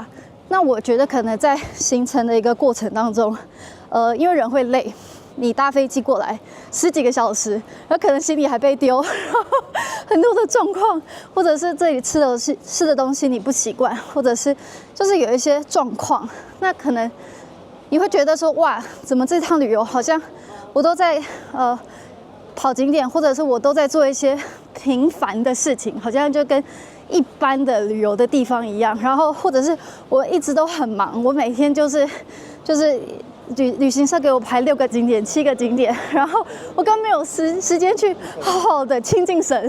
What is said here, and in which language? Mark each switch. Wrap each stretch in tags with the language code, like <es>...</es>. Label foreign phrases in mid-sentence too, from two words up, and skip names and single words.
<zh>那我覺得可能在行程的一個過程當中，因為人會累，你搭飛機過來10幾個小時，然後可能行李還被丟，然後很多的狀況，或者是這裡吃的東西你不習慣，或者是就是有一些狀況，那可能你會覺得說，哇，怎麼這趟旅遊好像我都在跑景點，或者是我都在做一些平凡的事情，好像就跟一般的旅遊的地方一樣。然後或者是我一直都很忙，我每天就是旅行社給我排6個景點、7個景點，然後我根本沒有時間去好好的親近神。</zh>